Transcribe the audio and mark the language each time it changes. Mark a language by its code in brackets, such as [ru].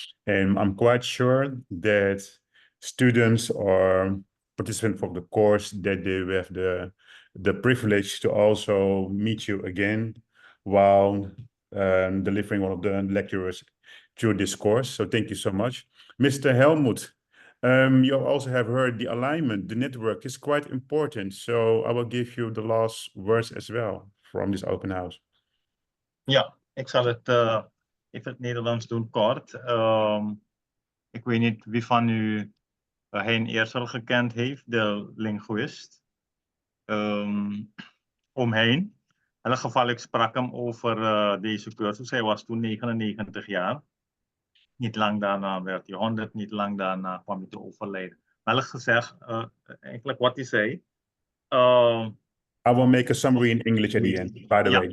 [en] And I'm quite sure that students or participants of the course that they will have the privilege to also meet you again while delivering one of the lecturers through this course. So thank you so much. Mr. Helmut, you also have heard the alignment, the network is quite important. So I will give you the last words as well from this open house. [nl] Ja, ik zal het even het Nederlands doen, kort. Ik weet niet wie van u Hein Eersel gekend heeft, de linguist. Omheen. In ieder geval, ik sprak hem over deze cursus. Hij was toen 99 jaar. Niet lang daarna werd hij 100, niet lang daarna kwam hij te overlijden. Maar hij gezegd, eigenlijk wat hij zei. [en] I will make a summary in English at the end, by the way.